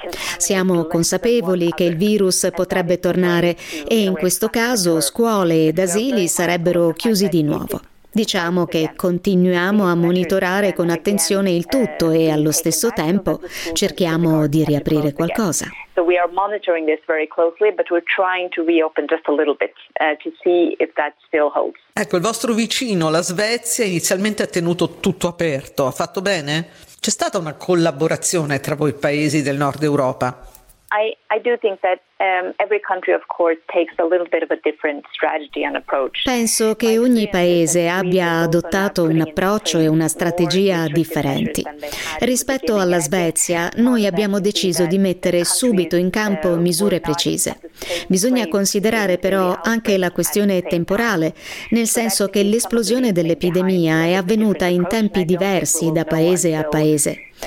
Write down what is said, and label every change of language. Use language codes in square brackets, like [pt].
[it] Siamo consapevoli che il virus potrebbe tornare e in questo caso scuole ed asili sarebbero chiusi di nuovo. Diciamo che continuiamo a monitorare con attenzione il tutto e allo stesso tempo cerchiamo di riaprire qualcosa. [en] So we are monitoring this very closely, but we're trying to reopen just a little bit to see if that still holds. [it] Ecco, il vostro vicino, la Svezia, inizialmente ha tenuto tutto aperto. Ha fatto bene? C'è stata una collaborazione tra voi paesi del Nord Europa? [en] I do think that every country, of course, takes a little bit of a different strategy and approach. [it] Penso che ogni paese abbia adottato un approccio e una strategia differenti. Rispetto alla Svezia, noi abbiamo deciso di mettere subito in campo misure precise. Bisogna considerare però anche la questione temporale, nel senso che l'esplosione dell'epidemia è avvenuta in tempi diversi da paese a paese.